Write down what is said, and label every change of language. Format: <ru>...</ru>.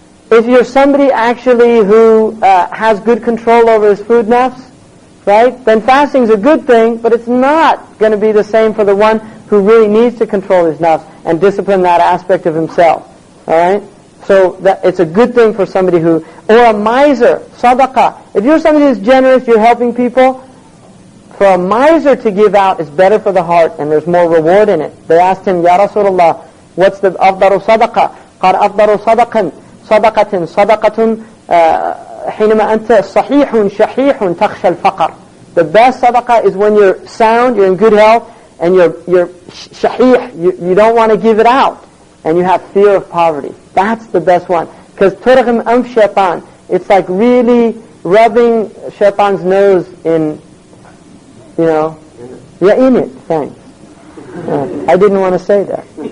<en>If you're somebody actually who has good control over his food nafs, right, then fasting is a good thing, but it's not going to be the same for the one who really needs to control his nafs and discipline that aspect of himself. All right? So it's a good thing for somebody who, or a miser, sadaqah. If you're somebody who's generous, you're helping people, for a miser to give out is better for the heart and there's more reward in it. They asked him, Ya Rasulullah, what's the</en> <ar>afdalu sadaqah? قال أفضل صدقة حينما أنت صحيح شحيح تخشى الفقر.</ar> <en>The best sadaqah is when you're sound, you're in good health, and you're shahih, you don't want to give it out, and you have fear of poverty. That's the best one. Because</en> <ar>turghim anf shaitan,</ar> <en>it's like really rubbing shaitan's nose in, in it, thanks. I didn't want to say that.</en>